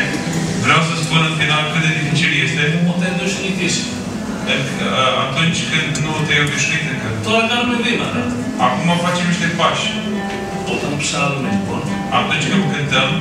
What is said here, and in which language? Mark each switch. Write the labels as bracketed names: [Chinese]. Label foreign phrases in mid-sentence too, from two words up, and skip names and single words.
[Romanian] Vreau să spun în final cât de dificil este [Greek] Όταν το συνηθίσει. [Romanian] atunci când nu te-ai obișnuit încă. [Greek] Τώρα κάνουμε βήματα. [Romanian] Acum facem niște pași. [Greek] Όταν ψάλουμε λοιπόν, [Romanian] Atunci când cântăm,